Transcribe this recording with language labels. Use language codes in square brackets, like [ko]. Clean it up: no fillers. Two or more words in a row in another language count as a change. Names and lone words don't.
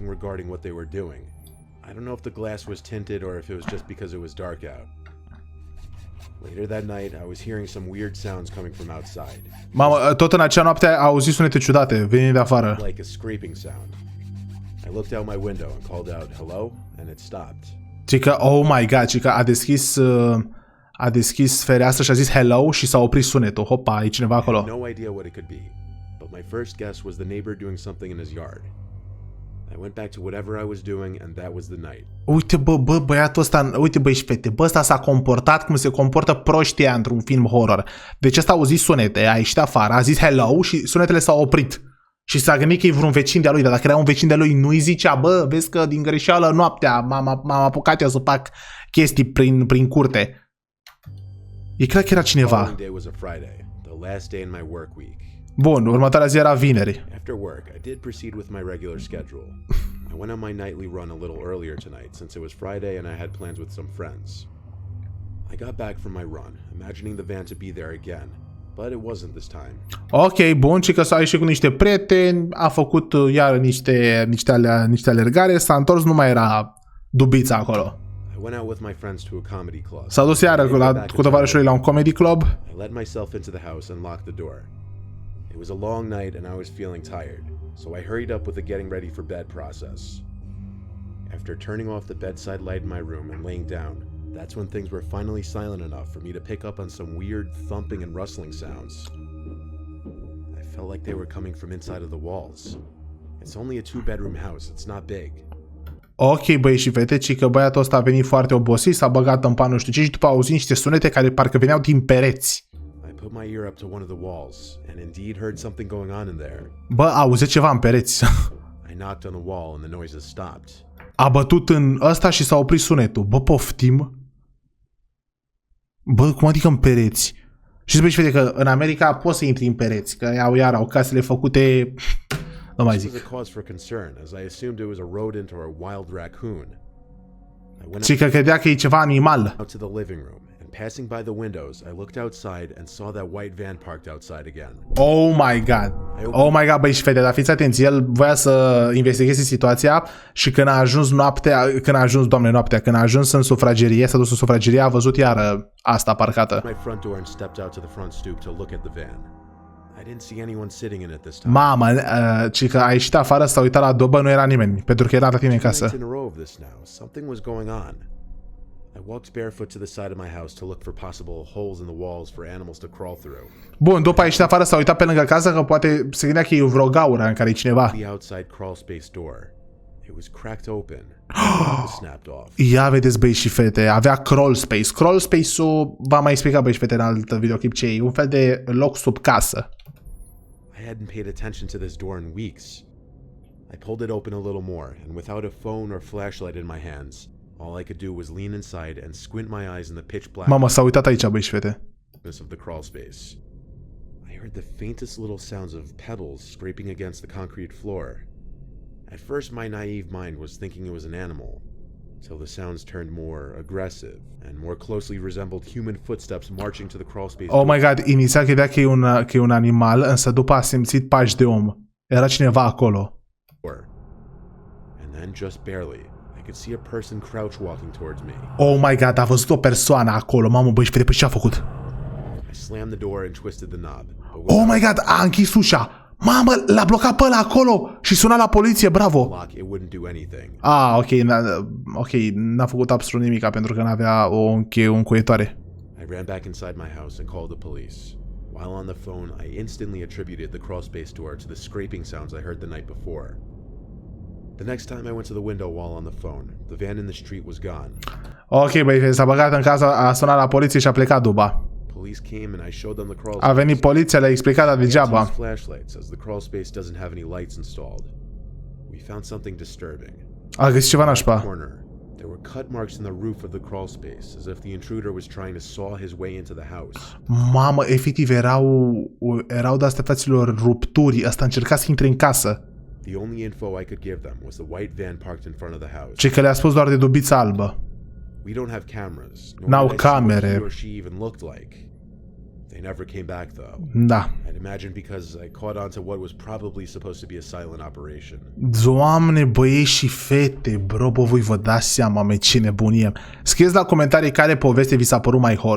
[ro] Mamă, tot în acea noapte a auzit sunete ciudate venind de afară. Și că, [en] oh my god, [ro] și că a deschis fereastra și a zis hello și s-a oprit sunetul. Hopa, e cineva acolo. [en] My first guess was the neighbor doing something in his yard. I went back to whatever I was doing and that was the night. [ro] Uite, băiatul ăsta, uite, băi și fete, ăsta s-a comportat cum se comportă proștia într-un film horror. Deci ăsta a auzit sunete, a ieșit afară, a zis hello și sunetele s-au oprit. Și s-a gândit că e vreun vecin de-a lui, dar dacă era un vecin de-a lui, nu-i zicea, bă, vezi că din greșeală noaptea m-am apucat eu să fac chestii prin curte. E clar că era cineva. Bun, următoarea zi era vineri. [en] After work, I did proceed with my regular schedule. I went on my nightly run a little earlier tonight since it was Friday and I had plans with some friends. I got back from my run, imagining the van to be there again, but it wasn't this time. [ro] Ok, bun, și că s-a ieșit cu niște prieteni, a făcut iar niște alergare, s-a întors, nu mai era dubița acolo. [en] Went out with my friends to a comedy club. [ro] S-a dus iară cu tovarășul lui la un [en] comedy club. I let myself into the house and locked the door. It was a long night and I was feeling tired, so I hurried up with the getting ready for bed process. After turning off the bedside light in my room and laying down, that's when things were finally silent enough for me to pick up on some weird thumping and rustling sounds. I felt like they were coming from inside of the walls. It's only a 2-bedroom house, it's not big. [ro] Ok, băi și fete, ci că băiatul ăsta a venit foarte obosit, s-a băgat în pan nu știu ce și după a auzit niște sunete care parcă veneau din pereți. [en] I put my ear up to one of the walls and indeed heard something going on in there. [ro] Bă, auzit ceva în pereți. [en] I knocked on the wall and the noises stopped. [ro] A bătut în ăsta și s-a oprit sunetul. Bă, poftim? Bă, cum adică în pereți? Și zici, fete, că în America poți să intri în pereți, că au casele făcute... Nu mai [en] This [ro] zic. [en] was a cause for concern, as I assumed it was a rodent or a wild raccoon. I went [ro] Și că credea că e ceva animal. [en] out to the living room, and passing by the windows, I looked outside and saw that white van parked outside again. Oh my god. Oh my god, [ro] băi și fete, dar fiți atenți, el voia să investigheze situația și când a ajuns noaptea, când a ajuns în sufragerie, s-a dus în sufragerie, a văzut iar asta parcată. [en] My front door and stepped out to the front stoop to look at the van. I didn't see anyone sitting in it this time. [ro] Mamă, ci că a ieșit afară, s-a uitat la dobă, nu era nimeni, pentru că era la tine în casă. [en] In a row of this now, something was going on. I walked barefoot to the side of my house to look for possible holes in the walls for animals to crawl through. [ro] Bun, după a ieșit afară, s-a uitat pe lângă casă, că poate se gândea că e vreo gaură în care e cineva. [en] The outside crawl space door. It was cracked open. It was snapped off. [ro] Ia vedeți, băi și fete, avea [en] crawl space. Crawl space- [ro] ul, v-am mai explicat, băi și fete, în alt videoclip ce e, un fel de loc sub casă. [en] I hadn't paid attention to this door in weeks. I pulled it open a little more, and without a phone or flashlight in my hands, all I could do was lean inside and squint my eyes in the pitch black [ro] Mamă, s-a uitat aici, băi și fete. [en] darkness of the crawl space. I heard the faintest little sounds of pebbles scraping against the concrete floor. At first, my naive mind was thinking it was an animal, till the sounds turned more aggressive and more closely resembled human footsteps marching to the crawl space Oh my god, [ro] inițial credea că e un animal, însă după a simțit pași de om. Era cineva acolo. [en] door. And then, just barely, I could see a person crouch walking towards me. Oh my god, [ro] a văzut o persoană acolo. Mamă, băi și fete, pe ce a făcut? [en] I slammed the door and twisted the knob. But Oh my god, [ro] a închis ușa. Mamă, l-a blocat pe ăla acolo și suna la poliție, bravo. [en] lock, it wouldn't do anything. [ro] Ah, ok, n-a făcut absolut nimica pentru că n-avea o încuietoare. [en] I ran back inside my house and called the police. While on the phone, I instantly attributed the crawl space door to the scraping sounds I heard the night before. The next time I went to the window while on the phone, the van in the street was gone. [ro] Ok, băi, s-a băgat în casă, a sunat la poliție și a plecat duba. [en] Police came and I showed them the crawl [ro] A [en] space. [ro] venit poliția, le-a explicat, dar [en] I had to [ro] degeaba. [en] use flashlights as the crawl space doesn't have any lights installed. We found something disturbing. [ro] A găsit ceva nașpa. [en] Corner. There were cut marks in the roof of the crawl space, as if the intruder was trying to saw his way into the house. [ro] Mamă, efectiv, erau de-astea, fraților, rupturi. Asta încerca să intre în casă. [en] The only info I could give them was the white van parked in front of the house. [ro] Ce că le-a spus doar de dubița albă. [en] We don't have cameras. [ro] N-au [en] did I see what [ro] camere. [en] he or she even looked like. They never came back though. [ro] Da. [en] I'd imagine because I caught on to what was probably supposed to be a silent operation. [ro] Doamne, băieți și fete, bro, bă, voi vă dați seama, mă, ce nebunie. Scrieți la comentarii care poveste vi s-a părut mai horror.